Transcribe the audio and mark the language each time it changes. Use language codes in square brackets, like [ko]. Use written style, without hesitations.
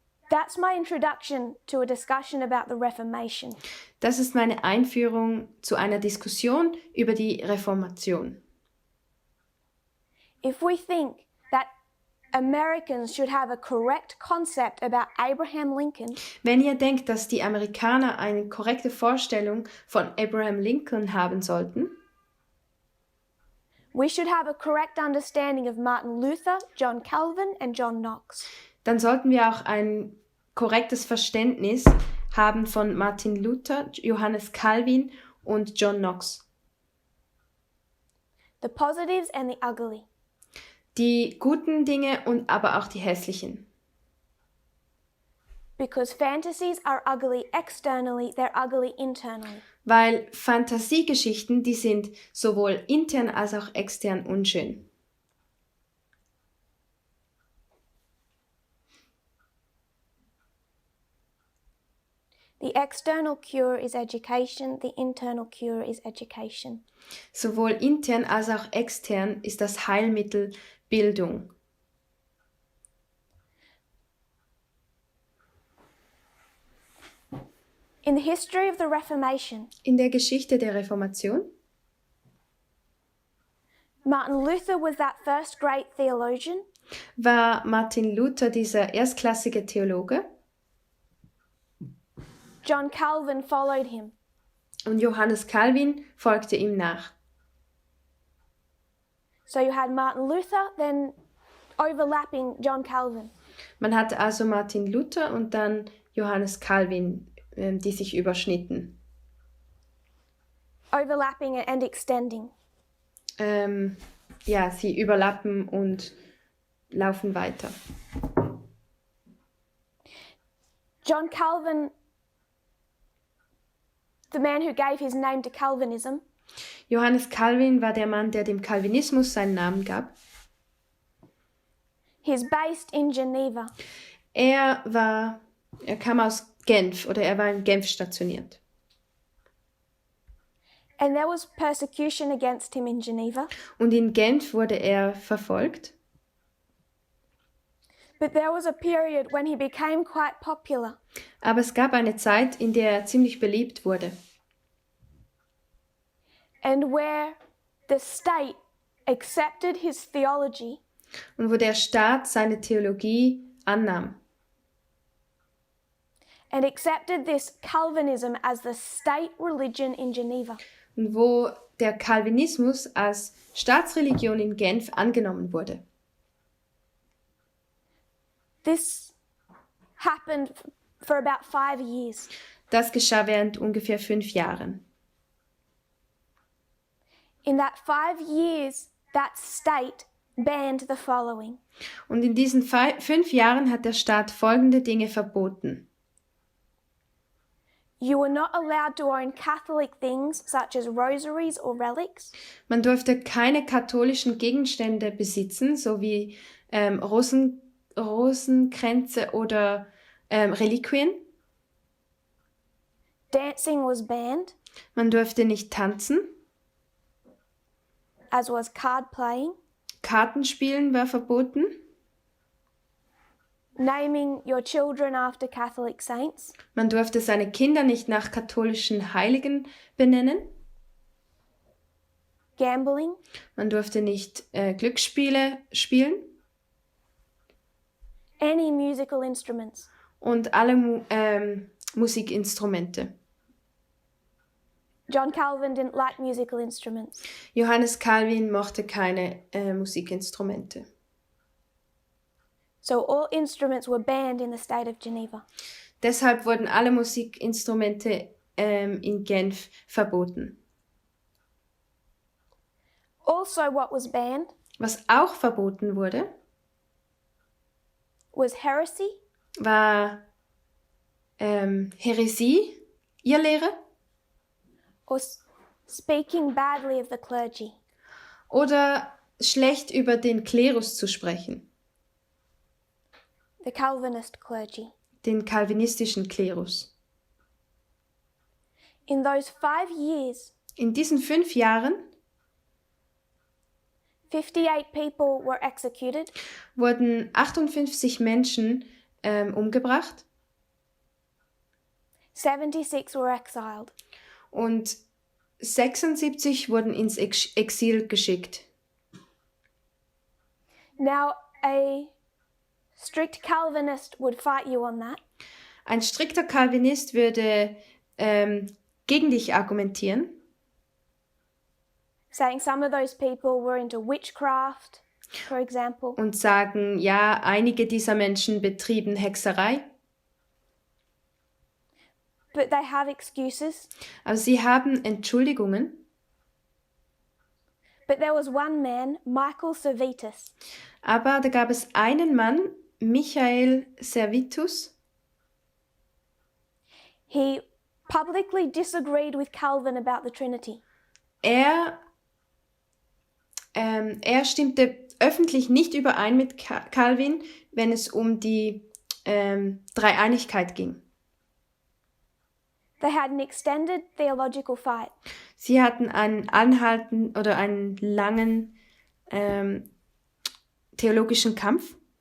[en] That's my introduction to a discussion about the Reformation. [de] Das ist meine Einführung zu einer Diskussion über die Reformation. [en] If we think that Americans should have a correct concept about Abraham Lincoln, [de] Wenn ihr denkt, dass die Amerikaner eine korrekte Vorstellung von Abraham Lincoln haben sollten, [en] we should have a correct understanding of Martin Luther, John Calvin, and John Knox. [de] dann sollten wir auch ein korrektes Verständnis haben von Martin Luther, Johannes Calvin und John Knox. [en] The positives and the ugly. [de] Die guten Dinge und aber auch die hässlichen. [en] Because fantasies are ugly externally, they're ugly internally. [de] Weil Fantasiegeschichten, die sind sowohl intern als auch extern unschön. [en] The external cure is education, the internal cure is education. [de] Sowohl intern als auch extern ist das Heilmittel Bildung. [en] In the history of the Reformation, [de] In der Geschichte der Reformation [en] Martin Luther was that first great theologian. [de] war Martin Luther dieser erstklassige Theologe [en] John Calvin followed him. [de] und Johannes Calvin folgte ihm nach. [en] So you had Martin Luther, then overlapping John Calvin. [de] Man hatte also Martin Luther und dann Johannes Calvin, die sich überschnitten. [en] Overlapping and extending. [de] Ja, sie überlappen und laufen weiter. [en] John Calvin, the man who gave his name to Calvinism, [de] Johannes Calvin war der Mann, der dem Calvinismus seinen Namen gab. [en] he's based in Geneva. [de] Er kam aus Genf oder er war in Genf stationiert. [en] And there was persecution against him in Geneva. [de] Und in Genf wurde er verfolgt. [en] But there was a period when he became quite popular. [de] Aber es gab eine Zeit, in der er ziemlich beliebt wurde. [en] And where the state accepted his theology [de] Und wo der Staat seine Theologie annahm. [en] and accepted this Calvinism as the state religion in Geneva. [de] Und wo der Calvinismus als Staatsreligion in Genf angenommen wurde. [en] This happened for about 5 years. [de] Das geschah während ungefähr 5 Jahren. [en] In that 5 years, that state banned the following. [de] Und in diesen 5 Jahren hat der Staat folgende Dinge verboten. [en] You were not allowed to own Catholic things such as rosaries or relics. [de] Man durfte keine katholischen Gegenstände besitzen, so wie Rosenkränze oder Reliquien. [en] Dancing was banned, [de] Man durfte nicht tanzen. [en] as was card playing. [de] Kartenspielen war verboten. [en] Naming your children after Catholic saints. [de] Man durfte seine Kinder nicht nach katholischen Heiligen benennen. [en] Gambling. [de] Man durfte nicht Glücksspiele spielen. [en] Any musical instruments. [de] Und alle Musikinstrumente. [en] John Calvin didn't like musical instruments. [de] Johannes Calvin mochte keine Musikinstrumente. [en] So all instruments were banned in the state of Geneva. [de] Deshalb wurden alle Musikinstrumente in Genf verboten. [en] Also what was banned [de] Was auch verboten wurde, [en] was heresy, [de] war Häresie, Irrlehre, [en] or speaking badly of the clergy. [de] oder schlecht über den Klerus zu sprechen, [en] The Calvinist clergy. [de] den calvinistischen Klerus. [en] In those 5 years, [de] In diesen 5 Jahren [en] 58 people were executed, [de] wurden 58 Menschen umgebracht [en] 76 were exiled. [de] und 76 wurden ins Exil geschickt. [en] Now, a strict Calvinist would fight you on that, [de] Ein strikter Calvinist würde gegen dich argumentieren, [en] saying some of those people were into witchcraft, for example. [de] und sagen, ja, einige dieser Menschen betrieben Hexerei, [en] But they have excuses. [de] aber sie haben Entschuldigungen. [en] But there was one man, Michael Servetus, [de] Aber da gab es einen Mann, Michael Servetus, [en] he publicly disagreed with Calvin about the Trinity. [de] er stimmte öffentlich nicht überein mit Calvin, wenn es um die Dreieinigkeit ging. [en] They had an extended theological fight. [de] Sie hatten einen anhaltenden oder einen langen theologischen Kampf.